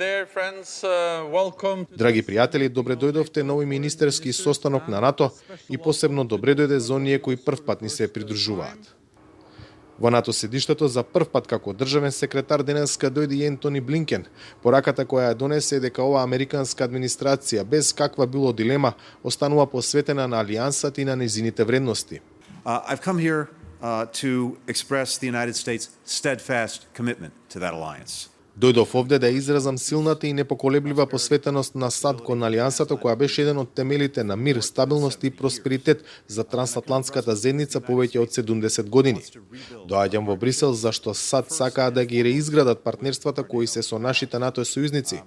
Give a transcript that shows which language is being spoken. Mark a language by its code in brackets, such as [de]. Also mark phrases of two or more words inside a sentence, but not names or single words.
[mk] Драги пријатели, добре дојдовте на овој министерски состанок на НАТО и посебно добре дојде за оние кои прв пат ни се придружуваат. Во НАТО седиштето за прв пат како државен секретар денеска дојде и Ентони Блинкен. Пораката која ја донесе е дека оваа американска администрација без каква било дилема останува посветена на алијансата и на нејзините вредности. [en] I've come here to express the United States' steadfast commitment to that alliance. [mk] Дојдов овде да изразам силната и непоколеблива посветеност на САД кон алијансата која беше еден од темелите на мир, стабилност и просперитет за трансатлантската заедница повеќе од 70 години. Доаѓам во Брисел зашто САД сакаа да ги реизградат партнерствата кои се со нашите НАТО сојузници.